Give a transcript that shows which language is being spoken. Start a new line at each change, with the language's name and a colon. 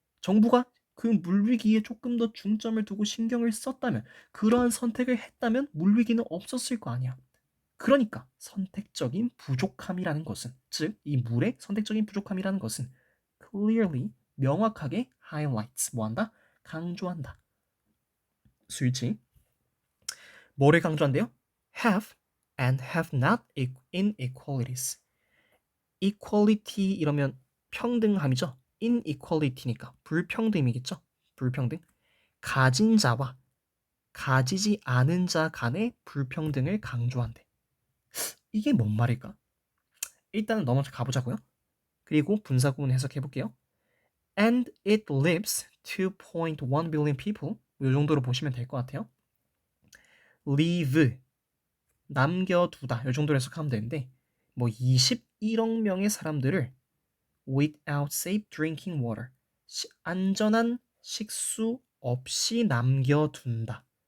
Korean: 정부가 그 물위기에 조금 더 중점을 두고 신경을 썼다면 그러한 선택을 했다면 물위기는 없었을 거 아니야. 그러니까 선택적인 부족함이라는 것은 즉 이 물의 선택적인 부족함이라는 것은 clearly 명확하게 highlights 뭐한다? 강조한다. 수일치 뭐를 강조한대요?
English: have and have not inequalities.
Korean: equality 이러면 평등함이죠. inequality니까 불평등이겠죠. 불평등. 가진 자와 가지지 않은 자 간의 불평등을 강조한대. 이게 뭔 말일까? 일단은 넘어가 가보자고요. 그리고 분사구문 해석해 볼게요.
English: And it lives 2.1 billion people.
Korean: 이 정도로 보시면 될 것 같아요. live 남겨두다 이 정도로 해석하면 되는데 뭐 21억 명의 사람들을
English: without safe drinking water
Korean: 안전한 식수 없이 남겨둔다.